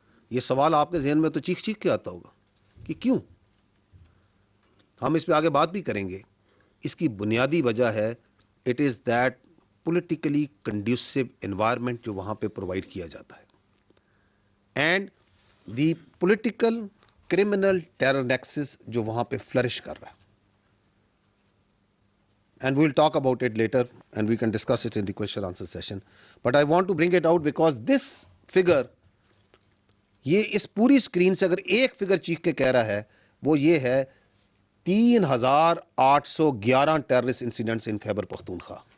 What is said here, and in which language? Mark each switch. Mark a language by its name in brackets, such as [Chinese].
[Urdu] یہ سوال آپ کے ذہن میں تو چیخ کے آتا ہوگا کہ کیوں. ہم اس پہ آگے بات بھی کریں گے. اس کی بنیادی وجہ ہے it is that politically conducive environment جو وہاں پہ پرووائڈ کیا جاتا ہے, and the political criminal terror nexus جو وہاں پہ فلرش کر رہا ہے. [English] And we will talk about it later and we can discuss it in the question answer session. [Urdu] But I want to bring it out because this figure, یہ اس پوری screen سے اگر ایک فگر چیخ کے کہہ رہا ہے وہ یہ ہے 3811 ٹیررسٹ انسیڈنٹس ان خیبر پختونخوا.